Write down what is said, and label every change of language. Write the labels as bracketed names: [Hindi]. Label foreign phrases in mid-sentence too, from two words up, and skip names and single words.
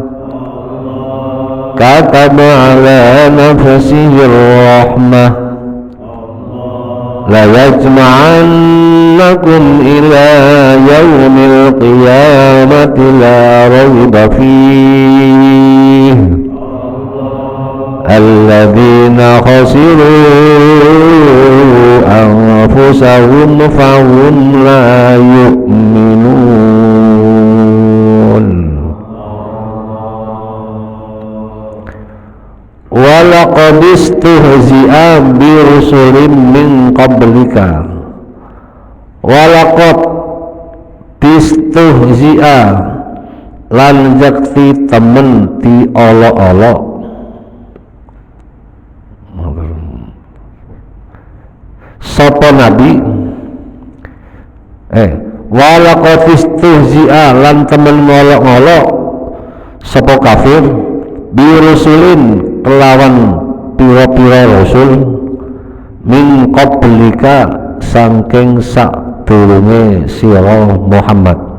[Arabic] كتب على نفسه الرحمة ليجمعنكم إلى يوم القيامة لا ريب فيه الذين خسروا أنفسهم فهم لا يؤمنون. ولقد استهزئ برسل من قبلك. ولقد استهزئ [Javanese] lan jakti temen di olo-olo sapa nabi [Arabic] ولقد استهزئ [Javanese] lan temen ngolok-ngolok sapa kafir birusulin kelawan pira-pira rasul [Arabic] من قبلك [Javanese] saking sadurunge sira Muhammad.